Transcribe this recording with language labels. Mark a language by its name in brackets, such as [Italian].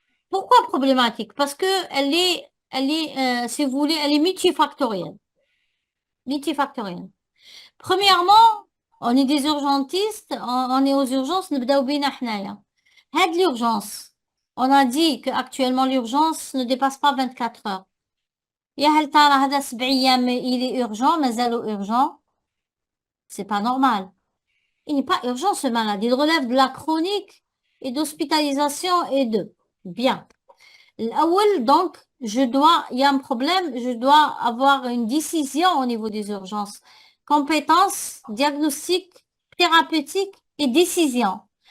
[French] Pourquoi problématique? Parce que si vous voulez, elle est multifactorielle. Multifactorielle. Premièrement, on est des urgentistes, on est aux urgences, [Arabic] نبداو بينا حنايا. [French] هاد l'urgence, on a dit qu'actuellement l'urgence ne dépasse pas 24 heures. [Arabic] يا هل ترى هذا 7 أيام [French] il est urgent, [Arabic] مازالو urgent? [French] C'est pas normal. Il n'est pas urgent ce malade, il relève de la chronique et d'hospitalisation et de. Bien. Donc, il y a un problème, je dois avoir une décision au niveau des urgences. Compétences, diagnostic, thérapeutique et décision.